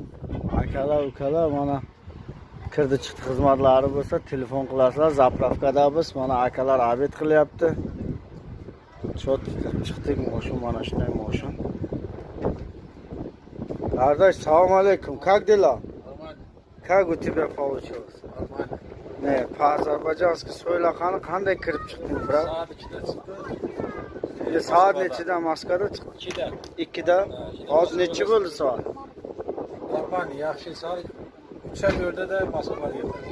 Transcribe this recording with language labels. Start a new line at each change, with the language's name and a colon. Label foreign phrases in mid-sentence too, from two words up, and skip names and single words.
Uzbek: Akalar, ukalar, mana kirdi chiqdi xizmatlari bo'lsa, telefon qilasizlar. Zapravkadamiz. Mana akalar obed qilyapti. Chot kirib chiqdik, moshin mana shunday moshin. Qardosh, assalomu alaykum.
Russian: Как дела? Как у тебя получилось?
Uzbek: Ne, Azerbaycanski so'ylaqani qanday kirib chiqding, bro? Soat 2'da chiqdi. Soat nechida Moskvada chiqding? 2da. Hozir necha bo'ldi soat? Normal, yaxshi soat 3:04 da Moskvaga yetdim.